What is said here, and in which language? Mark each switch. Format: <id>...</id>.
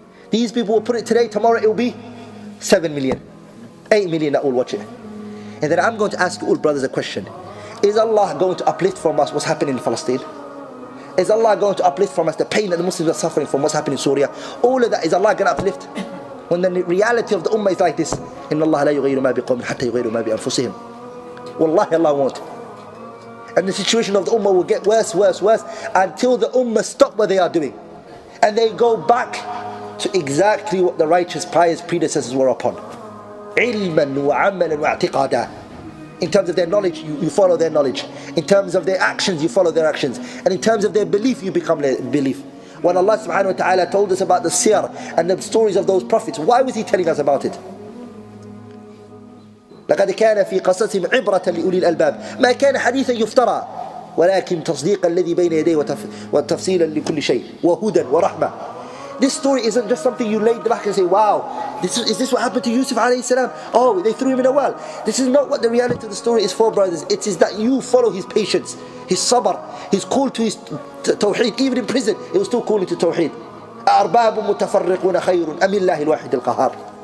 <en>These people will put it today, tomorrow it will be 7 million, 8 million that will watch it. And then I'm going to ask you all brothers a question. Is Allah going to uplift from us what's happening in Palestine? Is Allah going to uplift from us the pain that the Muslims are suffering from what's happening in Syria? All of that, is Allah going to uplift? When the reality of the ummah is like this,</en> <ar>إِنَّ اللَّهَ لَا يُغَيِّرُ مَا بِقَوْمٍ حَتَّى يُغَيِّرُ مَا بِأَنفُسِهِمْ.</ar> <en>Wallahi, Allah won't. And the situation of the ummah will get worse, worse, worse, until the ummah stop what they are doing. And they go back to exactly what the righteous, pious predecessors were upon.</en> <ar>عِلْمًا وَعَمَلًا وَاعْتِقَادًا.</ar> <en>In terms of their knowledge, you follow their knowledge. In terms of their actions, you follow their actions. And in terms of their belief, you become their belief. When Allah subhanahu wa ta'ala told us about the siyar and the stories of those prophets, why was He telling us about it?</en> <ar>لقد كان في قصصهم عبرة لأولي الألباب ما كان حديثا يفترى ولكن تصديق الذي بين يديه وتفصيلا لكل شيء وهدى ورحمة.</ar> <en>This story isn't just something you laid back and say, wow, is this what happened to Yusuf alayhi salam? Oh, they threw him in a well. This is not what the reality of the story is for, brothers. It is that you follow his patience, his sabr, his call to his tawheed. Even in prison, he was still calling to tawheed.</en> <ar>أَأَرْبَابٌ مُتَفَرِّقُونَ خَيْرٌ أَمِ اللَّهِ الْوَاحِدِ الْقَهَّارِ.</ar>